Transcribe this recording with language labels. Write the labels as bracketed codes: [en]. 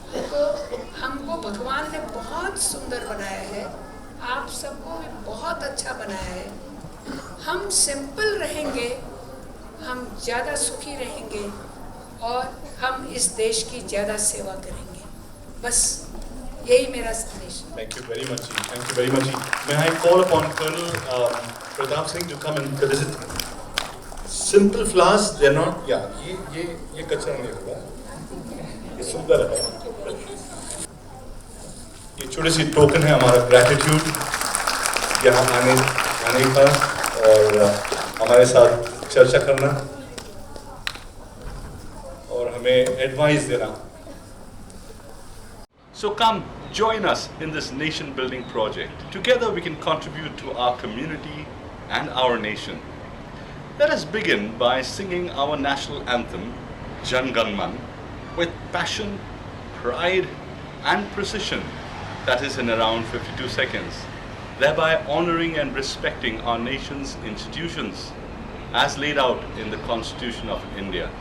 [hi] तो हमको भगवान ने बहुत सुंदर बनाया है, आप सबको भी बहुत अच्छा बनाया है। हम सिंपल रहेंगे, हम ज़्यादा सुखी रहेंगे, और हम इस देश की ज़्यादा सेवा करेंगे। बस यही मेरा संदेश। [en] Thank you very much. Thank you very much. May I call upon Colonel Pratap Singh to come and visit? Simple flowers, they're not. [hi] Yeah, ये कचरा नहीं होगा, ये सुंदर है। ये छोटी सी टोकन है हमारा ग्रैटिट्यूड यहाँ आने का, और हमारे साथ चर्चा करना और हमें एडवाइस देना। [en] So come join us in this nation building project. Together we can contribute to our community and our nation. Let us begin by singing our national anthem, Jan Gan Man, with passion, pride and precision, that is in around 52 seconds, thereby honoring and respecting our nation's institutions as laid out in the Constitution of India.